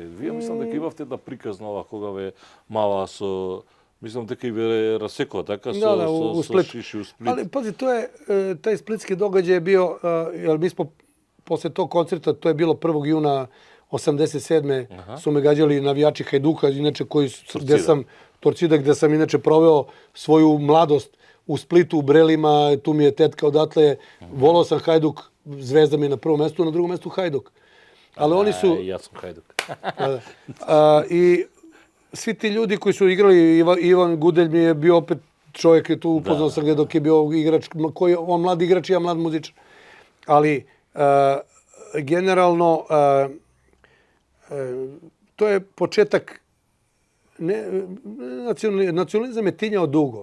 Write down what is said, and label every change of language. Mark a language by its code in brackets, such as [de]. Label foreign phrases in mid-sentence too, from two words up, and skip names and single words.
[mk] Вие мислам дека имавте една приказна ова кога ве мала со мислам дека и ве расекоа така со шиши у Сплит. [sr] Ali pazi, taj splitski događaj je bio, jer mi smo posle tog koncerta, to je bilo 1. juna 87. su me gađali navijači Hajduka, inače Torcida, gde sam inače proveo svoju mladost u Splitu, u Brelima, tu mi je tetka odatle. Volao sam Hajduk, Zvezda mi je na prvom mestu, na drugom mestu Hajduk. Ali oni su... [mk] Јас сум Хајдук. [sr] I svi ti ljudi koji su igrali, Ivan Gudelj mi je bio opet čovjek je tu, upoznao sam ga dok je bio igrač, on mlad igrač i ja mlad muzičar. Ali generalno to je početak, nacionalizam je tinjao dugo.